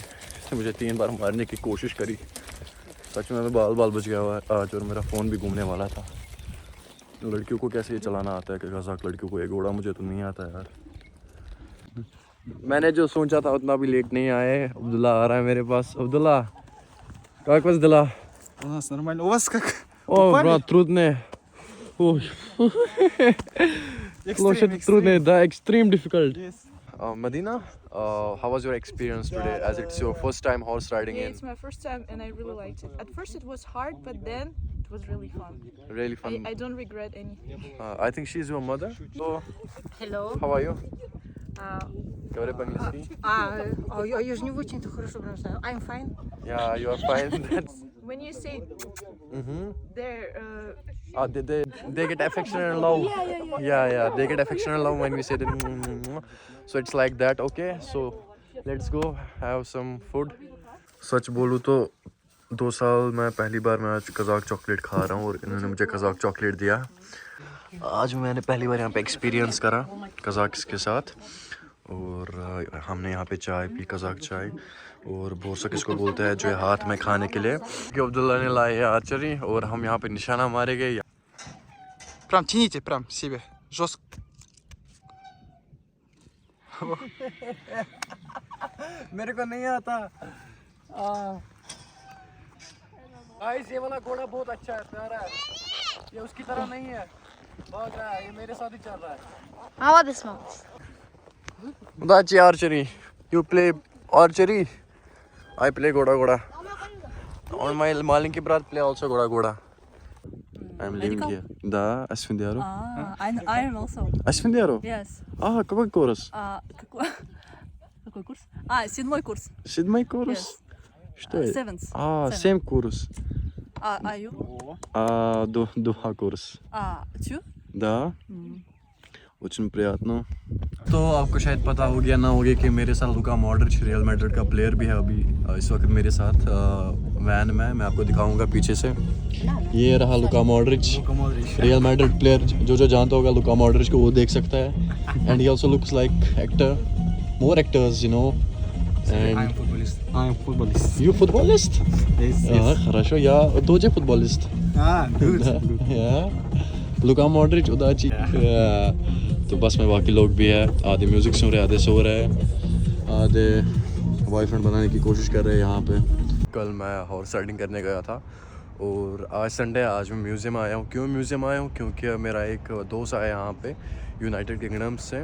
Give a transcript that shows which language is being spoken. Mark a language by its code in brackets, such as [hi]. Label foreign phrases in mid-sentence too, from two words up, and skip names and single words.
[hi] इसने मुझे 3 बार मारने की कोशिश करी. सच में बाल बच गया हुआ है आज. और मेरा फ़ोन भी घूमने वाला था. लड़कियों को कैसे ये चलाना आता है कि कज़ाक लड़कियों को. ये घोड़ा मुझे तो नहीं आता यार. मैंने जो सोचा था उतना भी लेट नहीं आए. अब्दुल्ला आ रहा है मेरे पास. [ru] अब्दुल्ला как вас дела? У нас нормально. У вас как? О, брат, трудно. Ой. [en] The extreme difficult. Yes. Medina, how was your experience today? As it's your first time horse riding Yeah, in. it's my first time and I really liked it. At first it was hard, but then it was really fun. Really fun. I don't regret anything. I think she's your mother. So, Hello. how are you? [ru] Говори А, по-английски. я же не очень-то хорошо прям знаю. [en] I'm fine. Yeah, you are fine. That's. When you say Mm-hmm. they're They get affection and love. Yeah. They get affection and love when we say that. So it's like that. Okay. So let's go have some food. [hi] सच बोलूँ तो 2 साल मैं पहली बार मैं आज कज़ाक चॉकलेट खा रहा हूँ और इन्होंने मुझे कज़ाक चॉकलेट दिया. आज मैंने पहली बार यहाँ पे एक्सपीरियंस करा कज़ाक के साथ और हमने यहाँ पे चाय पी कज़ाक चाय और बोरसा किसको बोलते हैं जो है हाथ में खाने के लिए कि अब्दुल्ला ने लाए है आर्चरी और हम यहाँ पे निशाना मारे गए. [ru] Прям тяните, прям себе. Жестко. [hi] मेरे को नहीं आता. गाइस ये वाला घोड़ा बहुत अच्छा है, प्यारा है. ये उसकी तरह नहीं है, भाग रहा है. ये मेरे साथ ही चल रहा है. [ru] А вот и смотришь. [en] That's archery. You play archery. I play goda. On my [ru] маленький брат [en] play also goda. I'm living here. Да, Asfindiaro. Iron also. Asfindiaro? Yes. [ru] Какой курс? Какой курс? 7-й курс. 7-й курс? [en] Yes. [ru] Что это? [en] Seventh. [ru] 7 курс. [en] Are you? [ru] 2 курс. 2? Да. очень приятно. [hi] तो आपको शायद पता हो गया ना होगा कि मेरे साथ लुका मॉड्रिच रियल मैड्रिड का प्लेयर भी है अभी इस वक्त मेरे साथ वैन में. मैं आपको दिखाऊंगा पीछे से. ये रहा लुका मॉड्रिच रियल मैड्रिड प्लेयर. जो जानता होगा लुका मॉड्रिच को वो देख सकता है. [en] and he also looks like actor. more actors you know. And I am futbolist. You futbolist? Yes. Хорошо, я тоже futbolist. Good. Yeah. [hi] लुका मॉड्रिच उदाची. तो बस में बाकी लोग भी है. आधे म्यूज़िक सुन रहे, आधे सो रहे, आधे बॉयफ्रेंड बनाने की कोशिश कर रहे हैं यहाँ पे. कल मैं [en] horse riding [hi] करने गया था और आज संडे. आज मैं म्यूज़ियम आया हूँ. क्यों म्यूज़ियम आया हूँ? क्योंकि मेरा एक दोस्त आया यहाँ पे यूनाइटेड किंगडम से.